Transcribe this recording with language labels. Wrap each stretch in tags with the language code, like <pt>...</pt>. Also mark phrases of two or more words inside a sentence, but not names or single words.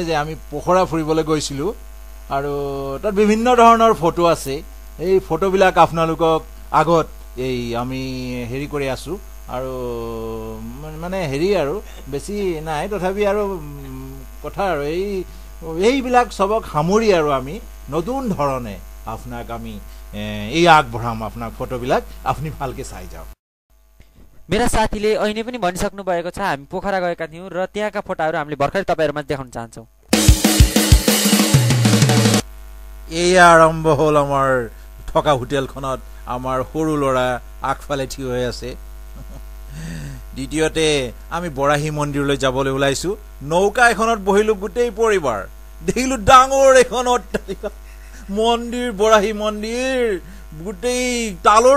<as>যে আমি পোখৰা ফুৰিবলৈ গৈছিলোঁ আৰু তাত বিভিন্ন ধৰণৰ ফটো আছে এই ফটোবিলাক আপোনালোকক আগত এই আমি হেৰি কৰি আছোঁ আৰু মানে হেৰি আৰু বেছি নাই তথাপি আৰু কথা আৰু এইবিলাক সবক সামৰি আৰু আমি নতুন ধৰণে আপোনাক আমি এই আগবঢ়াম আপোনাক ফটোবিলাক আপুনি ভালকে চাই যাওক</as> <ne>मेरा साथीले अहिले पनि भनिसक्नु भएको छ हामी पोखरा गएका थियौं र त्यहाँका फोटाहरू हामीले भर्खरै तपाईहरुमा देखाउन चाहन्छौं</ne> <as>এই আৰম্ভ হল আমাৰ থকা হোটেলখনত আমাৰ সৰু লৰা আগফালে থিয় হৈ আছে দ্বিতীয়তে আমি বৰাহী মন্দিৰলৈ যাবলৈ ওলাইছো নৌকা এখনত বহিলো গোটেই পৰিবাৰ দেখিলো ডাঙৰ এখন অট্টালিকা মন্দিৰ বৰাহী মন্দিৰ গোটেই তালৰ</as>